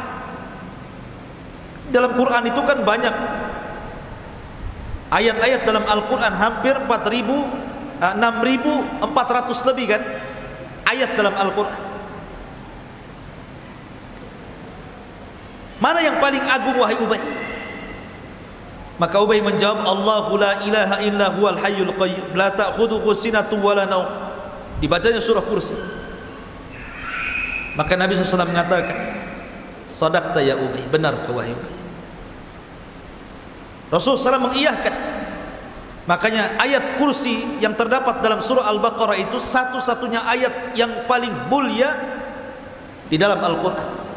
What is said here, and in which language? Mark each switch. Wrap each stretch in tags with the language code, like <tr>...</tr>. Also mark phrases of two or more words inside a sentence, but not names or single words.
<id>Dalam Quran itu kan banyak ayat-ayat dalam Al-Quran, hampir 6.400 lebih kan ayat dalam Al-Quran. Mana yang paling agung wahai Ubay? Maka Ubay menjawab,</id> <ar>الله لا إله إلا هو الحي القيوم لا تأخذه سنة ولا نوم.</ar> <id>Dibacanya surah Kursi. Maka Nabi SAW mengatakan,</id> <ar>صدقت يا أبي,</ar> <id>benar kau wahai Ubay. Rasulullah SAW mengiyahkan. Makanya ayat Kursi yang terdapat dalam surah Al-Baqarah itu satu-satunya ayat yang paling mulia di dalam Al-Quran.</id>